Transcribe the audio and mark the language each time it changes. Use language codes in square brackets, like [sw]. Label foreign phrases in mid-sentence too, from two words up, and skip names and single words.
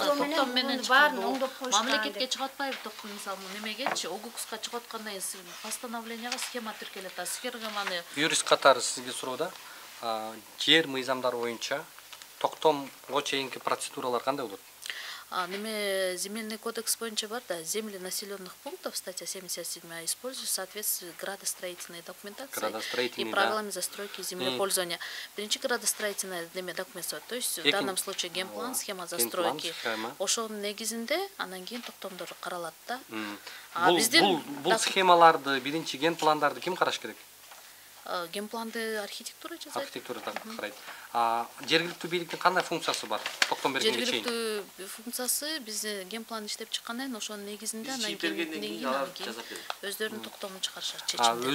[ky] Токтом менен баарын оңдоп коюшкан. Мамлекетке чыгып атпайбы токтом мисалы немегечи, ОГУКСка чыгып аткандан кийин постановленияга схема тиркелет. Схеманы Юрист катары сизге суроодо, жер мыйзамдары боюнча токтомго чейинки процедуралар кандай болот? Неме [ru] земельный кодекс [ky] боюнча бар да, [ru] земли населенных пунктов, статья 77 используют в соответствии с градостроительной документацией и правилами застройки и землепользования. [ky] Биринчи градостроительная неме документ, [ru] то есть в данном случае генплан, схема застройки. [ky] Ошонун негизинде анан кийин токтомдор каралат да. Бул схемаларды, биринчи генпландарды ким караш керек? Генпланды архитектура жасайт. Архитектура карайт. Жергиликтүү бийликтин кандай функциясы бар? Токтом бергенге чейин. Жергиликтүү функциясы биз генплан иштеп чыккандан кийин ошонун негизинде анан кийин өздөрүнүн токтомун чыгарышат чечимди.